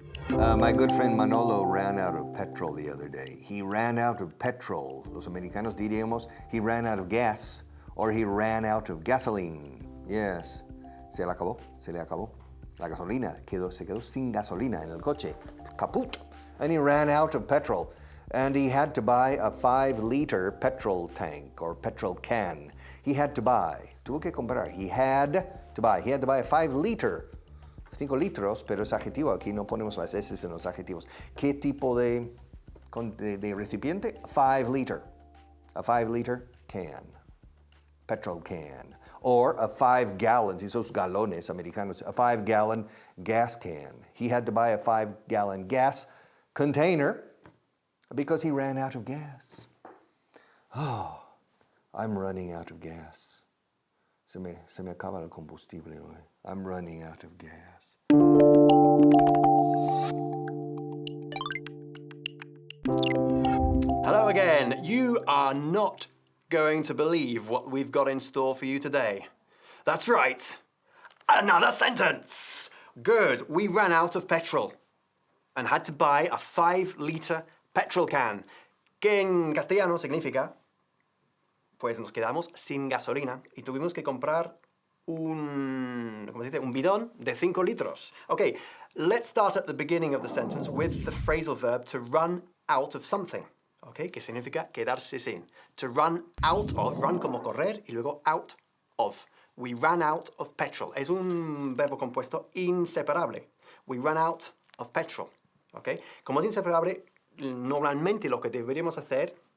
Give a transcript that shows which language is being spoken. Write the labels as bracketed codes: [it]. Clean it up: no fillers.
[en] My good friend Manolo ran out of petrol the other day. He ran out of petrol. [es] Los americanos diríamos, [en] he ran out of gas, or he ran out of gasoline. [es] Yes. Se le acabó. La gasolina se quedó sin gasolina en el coche. [en] Kaput. And he ran out of petrol. And he had to buy a 5-liter petrol tank or petrol can. [es] Tuvo que comprar. [en] He had to buy a 5-liter. [es] 5 litros, pero es adjetivo. Aquí no ponemos las S en los adjetivos. ¿Qué tipo de recipiente? 5-liter. [en] A 5-liter can. Petrol can. Or a 5-gallon, [es] esos galones americanos, [en] a 5-gallon gas can. He had to buy a 5-gallon gas container because he ran out of gas. Oh, I'm running out of gas. [es] Se me acaba el combustible hoy. [en] I'm running out of gas. Hello again. You are not going to believe what we've got in store for you today. That's right. Another sentence. Good. We ran out of petrol and had to buy a 5-liter petrol can, [es] que en castellano significa, pues nos quedamos sin gasolina y tuvimos que comprar un bidón de 5 litros. [en] Okay, let's start at the beginning of the sentence with the phrasal verb to run out of something. [es] Okay, que significa quedarse sin. To run out of, run como correr y luego out of. [en] We ran out of petrol. [es] Es un verbo compuesto inseparable. [en] We ran out of petrol. [es] Okay, como es inseparable, normalmente lo que deberíamos hacer